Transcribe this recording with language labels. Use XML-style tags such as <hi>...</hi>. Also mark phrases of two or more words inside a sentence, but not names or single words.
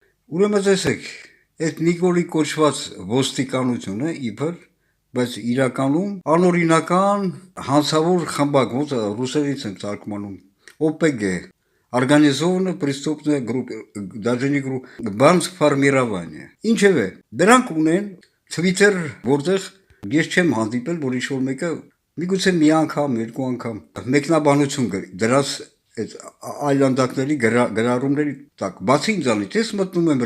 <hy>Ուրեմն տեսեք, այդ Նիկոլի կոչված ոստիկանությունը իբր, բայց իրականում անօրինական հանցավոր խմբակ, ոնց ռուսերից եմ թարգմանում, ՕՊԳ,</hy> <ru>Организованная преступная группа, даже не группа,</ru> <hy>բանցֆարմիրավանիա։ Ինչևէ, դրանք ունեն Twitter, որտեղ ես չեմ հանդիպել, որ ինչ-որ մեկը միգուցե մի անգամ, երկու անգամ մեկնաբանություն դրած այդ այլանդակների գրառումների տակ, բացի ինձանից, ես մտնում եմ</hy>